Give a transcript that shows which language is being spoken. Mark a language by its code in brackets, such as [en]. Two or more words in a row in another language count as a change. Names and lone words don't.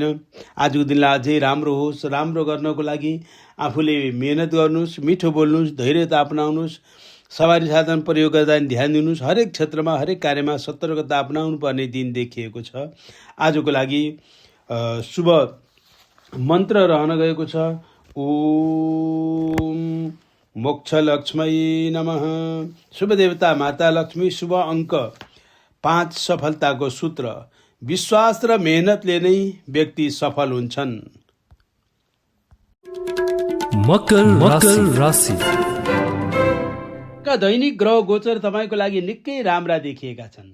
[ne] आजको दिनलाई अझै राम्रो होस्। राम्रो गर्नको लागि आफूले मेहनत गर्नुहोस्, मिठो बोल्नुहोस्, धैर्यता अपनाउनुहोस्, सवारी साधन प्रयोग गर्दा ध्यान दिनुहोस्। हरेक क्षेत्रमा, हरेक कार्यमा सतर्कता अपनाउनु पर्ने दिन देखिएको छ। आजको लागि शुभ मन्त्र रहन गएको छ [sa] ओम मोक्ष लक्ष्मी नमः। [ne] शुभ देवता माता लक्ष्मी। शुभ अङ्क 5। सफलताको सूत्र विश्वास र मेहनतले नै व्यक्ति सफल हुन्छन्। मकर राशि। दैनिक ग्रह गोचर तपाईँको लागि निकै राम्रा देखिएका छन्।